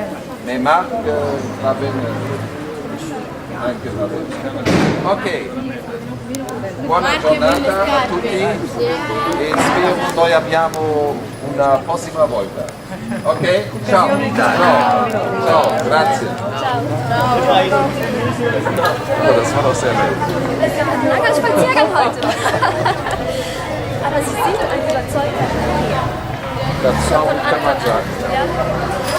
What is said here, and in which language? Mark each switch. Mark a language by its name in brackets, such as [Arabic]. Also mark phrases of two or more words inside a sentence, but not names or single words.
[Italian] Ma Marc va bene, anche va bene. Ok, buona giornata a tutti e spero noi abbiamo una prossima volta. Ok? Ciao, grazie. [German] Oh, das war doch sehr nett. Langer Spaziergang heute. Aber Sie sind ein überzeugter. Das kann man sagen. Ja?